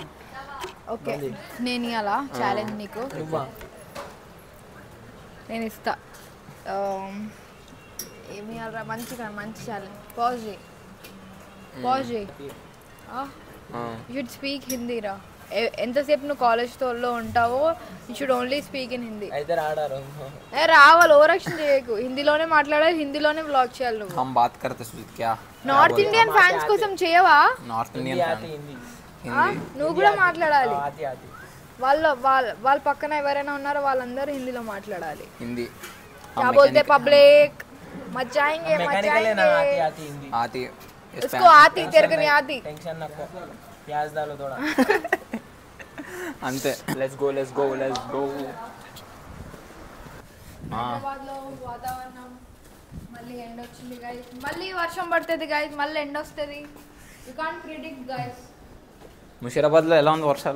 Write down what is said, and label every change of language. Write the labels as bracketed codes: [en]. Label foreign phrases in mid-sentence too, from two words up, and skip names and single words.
[te] ఓకే, నేను ఇవ్వాలా ఛాలెంజ్ నీకు? నేను ఇస్తా. ఏమి ఇవ్వాలరా? మంచి ఛాలెంజ్. పాజ్ చేయి. [en] you should speak Hindi రా. [te] ఎంతసేపు నువ్వు కాలేజ్లో ఉంటావో [en] you should only speak in Hindi. [te] అయితే రాడారు రావాలి, ఓవరాక్షన్ చేయకు. హిందీలోనే మాట్లాడాలి, హిందీలోనే వ్లాగ్ చేయాలి నువ్వు. [hi] हम बात करते क्या [en] North Indian fans [te] కోసం చేయవా? [en] North Indian [te] నువ్వు కూడా మాట్లాడాలి. వాళ్ళ పక్కన ఎవరైనా ఉన్నారో వాళ్ళందరూ హిందీలో మాట్లాడాలి. హిందీ [hi] क्या बोलते पब्लिक? मत जाएंगे आती उसको आती, तेरे को नहीं आती. टेंशन नको, प्याज डालो थोड़ा. [en] అంతే. let's go. [te] హైదరాబాద్లో వాతావరణం మళ్ళీ ఎండ వచ్చింది గైస్, మళ్ళీ వర్షం పడుతుంది గైస్, మళ్ళీ ఎండ వస్తుంది. [en] you can't predict guys. [te] ముషీరాబాద్లో ఎలా ఉంది వర్షాలు?